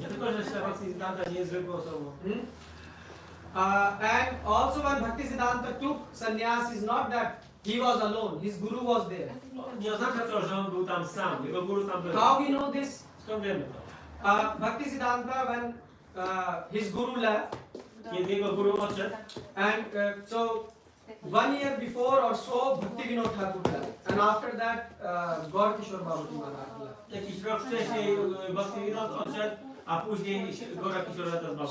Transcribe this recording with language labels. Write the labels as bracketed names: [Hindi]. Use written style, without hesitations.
[Polish] Nie tylko, że Bhakti Siddhanta nie jest zwykłą osobą. [English] And also when Bhakti Siddhanta took sannyas, is not that he was alone, his guru was there. [Polish] Nie oznacza to, że on był tam sam. Jego guru tam był. [English] How we know this? [Polish] Skąd wiemy to? [English] Bhakti Siddhanta, when his guru left, [Polish] kiedy jego guru odszedł, [English] And so 1 year before or so, Bhakti Vinod Thakur left. And after that, Gaur Kishore Babaji Maharaj left. [Polish] jakiś rok wcześniej Bhakti Vinod odszedł, a później Gora Kishore Das